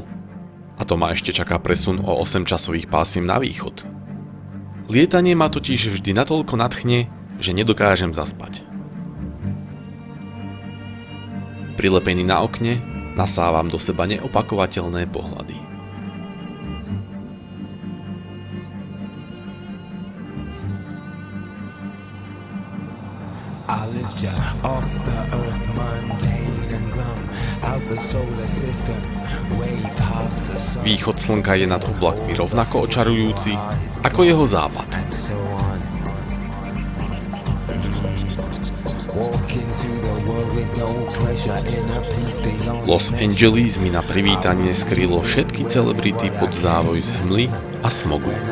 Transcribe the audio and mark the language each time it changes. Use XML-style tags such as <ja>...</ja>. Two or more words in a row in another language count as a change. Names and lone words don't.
<sk>A to ma ešte čaká presun o 8 časových pásiem na východ. Lietanie ma totiž vždy natoľko nadchne, že nedokážem zaspať. Prilepený na okne, nasávam do seba neopakovateľné pohľady.</sk> <en>I lift ya off the earth, mundane and glum, out the solar system, way past the sun.</en> <sk>Východ slnka je nad oblakmi rovnako očarujúci ako jeho západ. Los Angeles mi na privítanie skrylo všetky celebrity pod závoj z hmly a smogu.</sk>